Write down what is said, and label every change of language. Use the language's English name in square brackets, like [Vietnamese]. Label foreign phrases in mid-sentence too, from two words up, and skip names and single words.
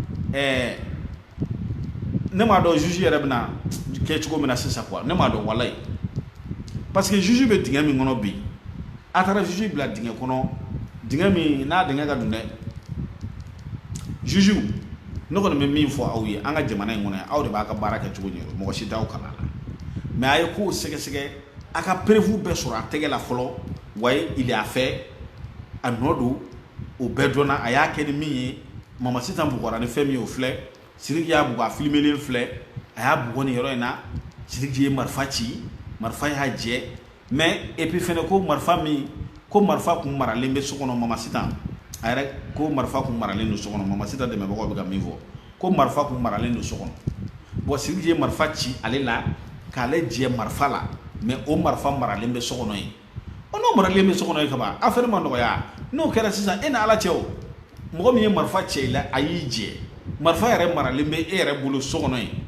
[Bambara] ne m'a dɔn juge yɛrɛ bɛna kɛ cogo min na sisan quoi ne m'a dɔn walayi parce que juge bɛ dingɛ min kɔnɔ bi a taara juge bila dingɛ kɔnɔ dingɛ min n'a dingɛ ka don dɛ juge ne kɔni bɛ min fɔ aw ye an ka jamana in kɔnɔ yan aw de b'a ka baara kɛ cogo ɲɛ mɔgɔ si t'aw kalan la mais a ye kow sɛgɛsɛgɛ a ka prévu bɛɛ sɔrɔ a tɛgɛ la fɔlɔ wayi [French] il a [Bambara] fait a nɔ don o bɛɛ dɔnna a y'a kɛ ni min ye Mama Sita bugɔra ni fɛn min ye o filɛ Sidiki y'a bugɔ a filmelen filɛ a y'a bugɔ nin yɔrɔ in na Sidiki ye marifa ci marifa y'a jɛ [French] mais et puis [Bambara] fɛnɛ ko marifa kun maralen bɛ so kɔnɔ Mama Sita a yɛrɛ ko marifa kun maralen don so kɔnɔ Mama Sita dɛmɛbagaw bɛ ka min fɔ ko marifa kun maralen don so kɔnɔ bon Sidiki ye marifa ci ale la k'ale jɛ marifa la mais o marifa maralen bɛ so kɔnɔ yen n'o maralen bɛ so kɔnɔ yen kaban affaire ma nɔgɔya n'o kɛra sisan e ni Ala cɛ o mɔgɔ min ye marifa cɛ i la a y'i jɛ marifa yɛrɛ maralen bɛ e yɛrɛ bolo so kɔnɔ yen